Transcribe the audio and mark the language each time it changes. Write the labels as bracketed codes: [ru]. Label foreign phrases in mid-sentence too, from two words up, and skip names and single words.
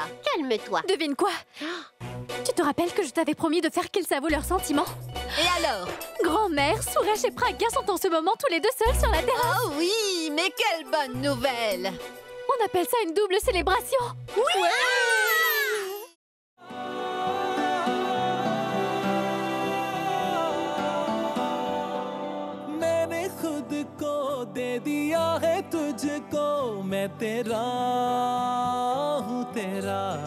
[fr] Calme-toi. Devine quoi? Tu te rappelles que je t'avais promis de faire qu'ils s'avouent leurs sentiments? Et alors? Grand-mère, Suresh et Pragya sont en ce moment tous les deux seuls sur la terrasse. Oh oui, mais quelle bonne nouvelle! On appelle ça une double célébration. Oui! Ouais. [hi] मैंने खुद को दे दिया है तुझको, मैं तेरा हूँ तेरा,